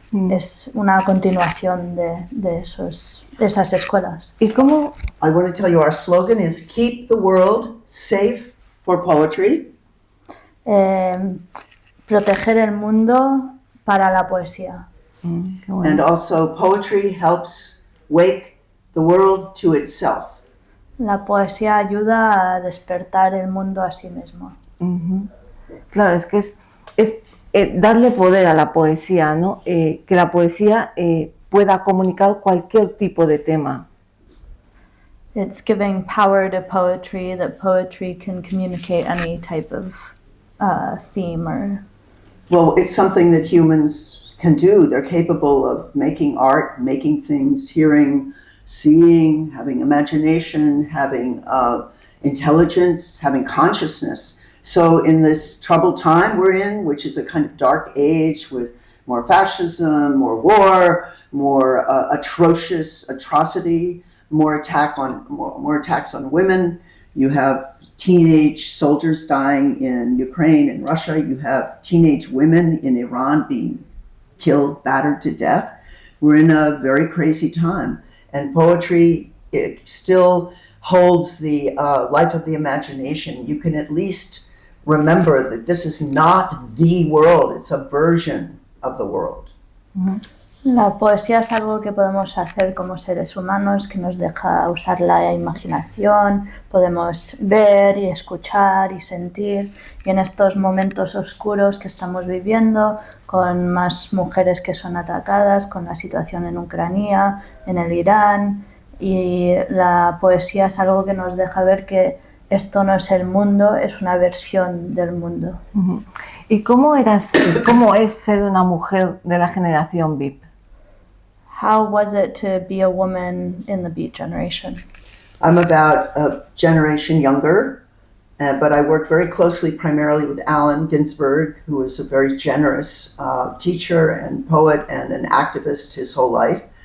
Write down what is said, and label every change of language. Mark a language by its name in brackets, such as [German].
[Spanish] Es una continuación de esas escuelas. ¿Y cómo? [English] I want to tell you our slogan is keep the world safe for poetry. [Spanish] Proteger el mundo para la poesía. Qué bueno. [English] And also poetry helps wake the world to itself. [Spanish] La poesía ayuda a despertar el mundo a sí mismo. Uh-huh. Claro, es que es darle poder a la poesía, ¿no? Que la poesía pueda comunicar cualquier tipo de tema. [English] It's giving power to poetry, that poetry can communicate any type of theme or... Well, it's something that humans can do. They're capable of making art, making things, hearing, seeing, having imagination, having intelligence, having consciousness. So in this troubled time we're in, which is a kind of dark age with more fascism, more war, more atrocious atrocity, more attacks on women, you have teenage soldiers dying in Ukraine and Russia. You have teenage women in Iran being killed, battered to death. We're in a very crazy time. And poetry, it still holds the life of the imagination. You can at least remember that this is not the world, it's a version of the world. [Spanish] La poesía es algo que podemos hacer como seres humanos, que nos deja usar la imaginación, podemos ver y escuchar y sentir. Y en estos momentos oscuros que estamos viviendo, con más mujeres que son atacadas, con la situación en Ucrania, en el Irán, y la poesía es algo que nos deja ver que esto no es el mundo, es una versión del mundo. ¿Y cómo es ser una mujer de la generación VIP? [English] How was it to be a woman in the Beat generation? I'm about a generation younger, but I worked very closely primarily with Allen Ginsberg, who was a very generous teacher and poet and an activist his whole life.